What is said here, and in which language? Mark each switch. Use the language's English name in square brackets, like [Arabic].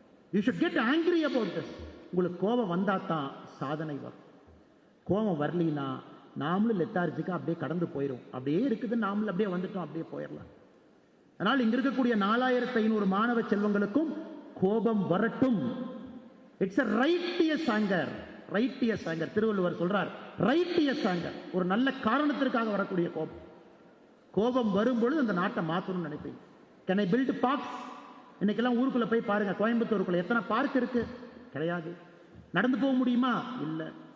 [English] You should get angry about this. [Tamil] உங்களுக்கு கோபம் வந்தா தான் சாதனை வரும். கோபம் வரலினா நாமளும் லெத்தார்ஜிக்கா அப்படியே கடந்து போயிடும். அப்படியே இருக்குது, நாமளும் அப்படியே வந்துட்டோம், அப்படியே போயிடலாம். அதனால் இங்க இருக்கக்கூடிய 4500 மாணவ செல்வங்களுக்கும் கோபம் வரட்டும். [English] It's a righteous anger. righteous anger. [Tamil] Thiruvalluvar சொல்றார் [English] righteous anger. [Tamil] ஒரு நல்ல காரணத்திற்காக வரக்கூடிய கோபம். கோபம் வரும்பொழுது அந்த நாட்டை மாற்றணும்னு நினைப்பீங்க. [English] Can I build parks? [Tamil] இன்னைக்கெல்லாம் ஊருக்குள்ள போய் பாருங்க, கோயம்புத்தூருக்குள்ள எத்தனை பார்க் இருக்கு? கிடையாது. நடந்து போக முடியுமா? இல்லை.